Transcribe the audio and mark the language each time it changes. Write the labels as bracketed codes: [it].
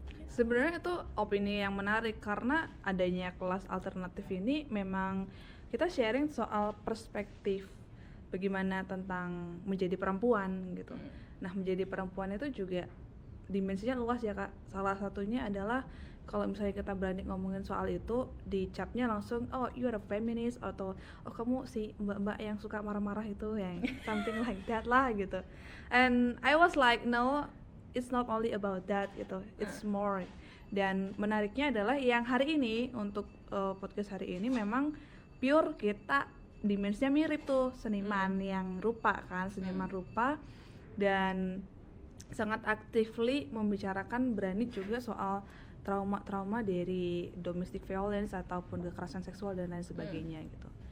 [id] Sebenarnya itu opini yang menarik, karena adanya kelas alternatif ini memang kita sharing soal perspektif bagaimana tentang menjadi perempuan gitu. Nah menjadi perempuan itu juga dimensinya luas ya Kak. Salah satunya adalah kalau misalnya kita berani ngomongin soal itu, dicapnya langsung [en] oh you are a feminist, [id] atau oh kamu si mbak-mbak yang suka marah-marah itu, yang [en] something like that [id] lah gitu. [en] And I was like no, it's not only about that gitu, it's more. [id] Dan menariknya adalah yang hari ini untuk podcast hari ini memang pure kita dimensinya mirip tuh, seniman yang rupa kan, seniman rupa, dan sangat actively membicarakan, berani juga soal trauma-trauma dari domestic violence ataupun kekerasan seksual dan lain sebagainya gitu.